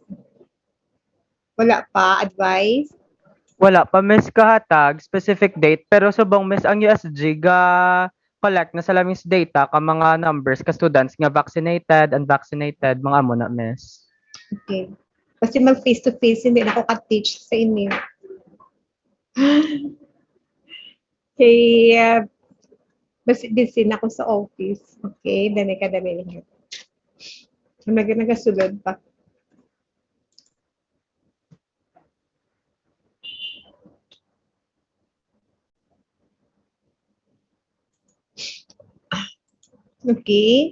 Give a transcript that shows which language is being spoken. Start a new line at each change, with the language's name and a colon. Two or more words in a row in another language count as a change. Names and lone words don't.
Hiligaynon: Wala pa, advice? Wala pa miss kahatag
English: specific date
Hiligaynon: pero subong miss ang USG ga collect na sa laming data ka mga numbers ka students nga vaccinated, unvaccinated, mga amo na miss.
Filipino: Okay. Kasi mag face-to-face, hindi na ako ka-teach sa inyo. Kaya, busy na ako sa office.
Hiligaynon: Okay, dali ka dali lang. Nagasulod pa. Okay.